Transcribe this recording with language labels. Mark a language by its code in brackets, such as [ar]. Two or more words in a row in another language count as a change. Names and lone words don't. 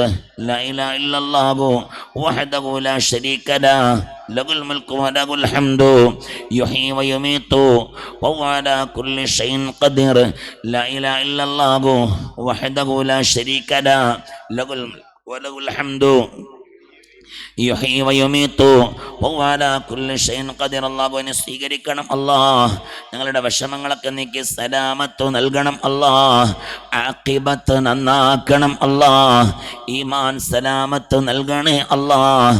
[ar] لا إله إلا الله وحده لا شريك له له الملك وله الحمد يحيي ويميت وهو على كل شيء قدير. لا إله إلا الله وحده لا شريك له له الملك وله الحمد يحيي ويميت وهو على كل شيء قدير. [ml] അല്ലാഹുവിനെ സ്വീകരിക്കണം അല്ലാഹ്. ഞങ്ങളുടെ വിഷമങ്ങളൊക്കെ നീക്കി സലാമത്ത് നൽകണം അല്ലാഹ്. ആഖിബത്ത് നന്നാക്കണം അല്ലാഹ്. ഈമാൻ സലാമത്ത് നൽകണേ അല്ലാഹ്.